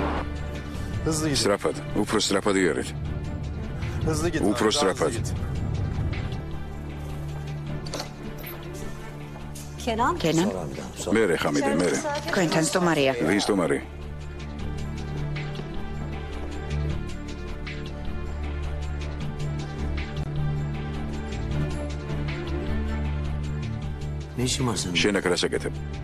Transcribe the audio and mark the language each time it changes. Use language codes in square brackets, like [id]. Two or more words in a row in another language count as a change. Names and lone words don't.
[tr] Hızlı git. [ka] სწრაფად, უფრო სწრაფად იარეთ. [tr] Hızlı git. [ka] Upro [tr] Daha hızlı [ka] strafat. [tr] git. Kenan? [ka] მერე ხამიდე, მერე. თქვენთან სტუმარია. ვის სტუმარი? შენ აქ რას აკეთებ?